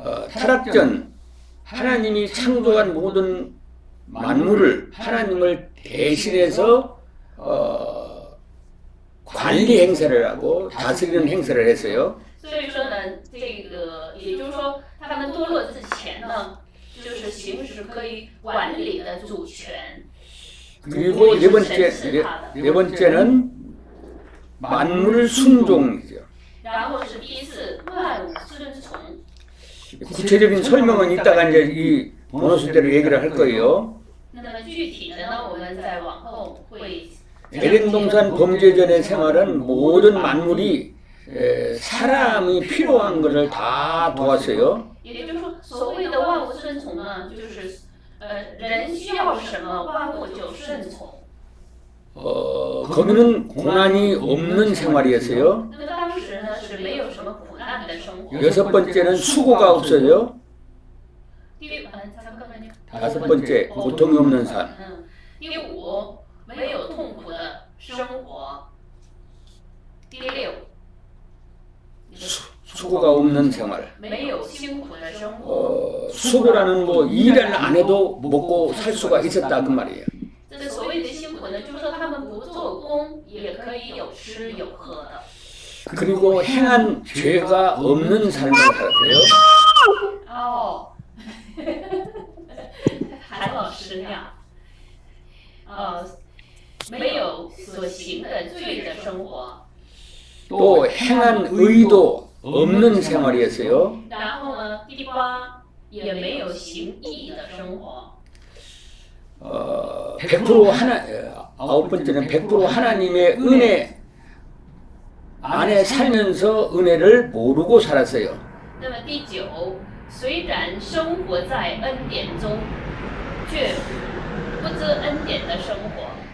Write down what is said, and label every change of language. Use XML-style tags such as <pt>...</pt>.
<ko>타락전 하나님이 창조한 모든 만물을 하나님을 대신해서 관리 행세를 하고 다스리는 행세를 했어요.</ko> <zh>所以说呢，这个也就是说，他们堕落之前呢，就是行使可以管理的主权。</zh> <ko>그리고 네 번째는 만물 순종이죠.</ko> <zh>然后是第四，万物顺从。</zh> <ko>구체적인 설명은 이따가 이제 이 보너스대로 얘기를 할 거예요.</ko> <zh>那么具体的呢，我们在往后会</zh> <ko>에덴 동산 범죄 전의 생활은 모든 만물이 사람이 필요한 것을 다 도왔어요.</ko> <zh>也就是说，所谓的万物顺从呢，就是人需要什么，万物就顺从。</zh> <ko>거기는 고난이 없는 생활이었어요.</ko> <zh>那么当时呢是没有什么苦难的生活。</zh> <ko>여섯 번째는 수고가 없어요. 잠깐만요. 다섯 번째 고통이 없는 삶.</ko> <zh>第五，没有痛苦的生活。第六，</zh> <ko>수고가 없는 생활.</ko> <zh>没有辛苦的生活。</zh> <ko>수고라는 뭐 일을 안 해도 먹고 살 수가 있었다 그 말이에요.</ko> <zh>这所谓的辛苦呢，就是说他们不做工也可以有吃有喝的。</zh> <ko>그리고 행한 죄가 없는 삶을 살았어요.</ko> <zh>哦，韩老师呀，没有所行的罪的生活。</zh> <ko>또 행한 의도 없는 생활이었어요.</ko> <zh>然后呢，第八也没有行义的生活。</zh> <ko>100% 아홉 번째는 100% 하나님의 은혜 안에 살면서 은혜를 모르고 살았어요.</ko> <zh>那么第九，虽然生活在恩典中，却不知恩典的生活。</zh>